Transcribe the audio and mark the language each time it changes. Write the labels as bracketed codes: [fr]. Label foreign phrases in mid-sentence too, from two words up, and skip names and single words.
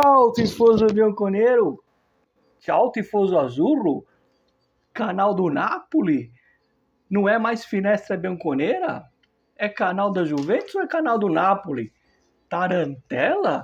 [it] Ciao, tifoso bianconero! Ciao, tifoso azzurro! [pt] Canal do Napoli? Não é mais Finestra Bianconera? É canal da Juventus ou é canal do Napoli? Tarantela?